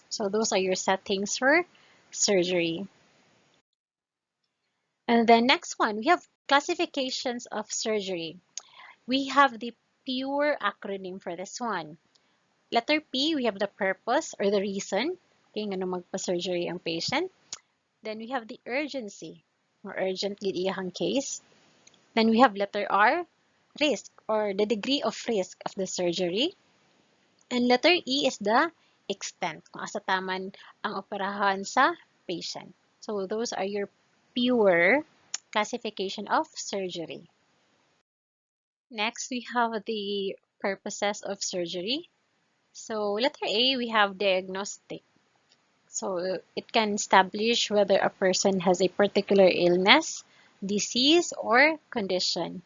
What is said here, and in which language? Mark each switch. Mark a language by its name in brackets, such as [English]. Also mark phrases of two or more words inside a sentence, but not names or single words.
[English] So those are your settings for surgery. And the next one, we have classifications of surgery. We have the pure acronym for this one. Letter P, we have the purpose or the reason. [Cebuano] Okay, nga magpa-surgery ang patient. [English] Then we have the urgency, or urgently iyahang case. Then we have letter R, risk, or the degree of risk of the surgery. And letter E is the extent, [Cebuano] kung asa taman ang operahan sa patient. [English] So those are your pure classification of surgery. Next, we have the purposes of surgery. So letter A, we have diagnostic. So it can establish whether a person has a particular illness, disease, or condition.